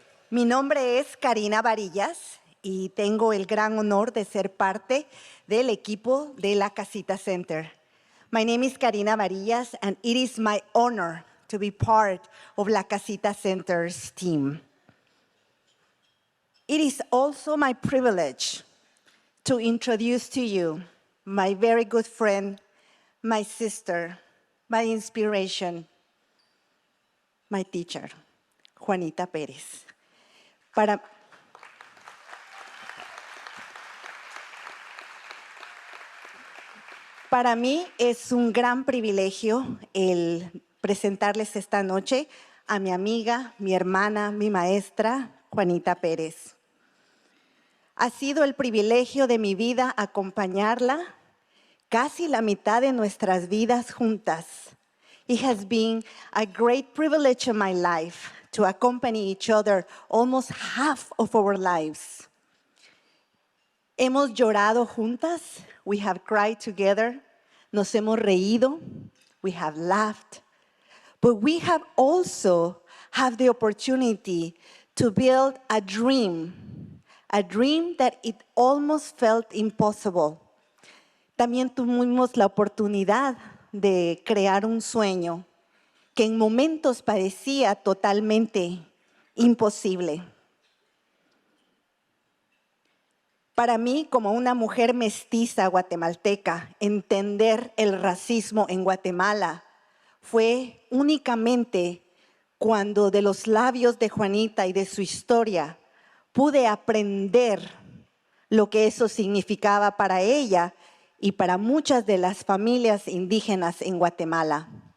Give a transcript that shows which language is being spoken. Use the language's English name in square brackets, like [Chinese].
[Spanish] Mi nombre es Karina Varillas y tengo el gran honor de ser parte del equipo de la Casita Center. [English] My name is Karina Varillas and it is my honor to be part of La Casita Center's team. It is also my privilege to introduce to you my very good friend, my sister, my inspiration, my teacher, Juanita Pérez. [Spanish] Para mí es un gran privilegio el presentarles esta noche a mi amiga, mi hermana, mi maestra, Juanita Pérez. Ha sido el privilegio de mi vida acompañarla casi la mitad de nuestras vidas juntas. [English] It has been a great privilege in my life to accompany each other almost half of our lives. [Spanish] Hemos llorado juntas, [English] we have cried together, [Spanish] nos hemos reído, [English] we have laughed, but we have also had the opportunity to build a dream that it almost felt impossible. [Spanish] También tuvimos la oportunidad de crear un sueño que en momentos parecía totalmente imposible. Para mí, como una mujer mestiza guatemalteca, entender el racismo en Guatemala fue únicamente cuando de los labios de Juanita y de su historia pude aprender lo que eso significaba para ella y para muchas de las familias indígenas en Guatemala.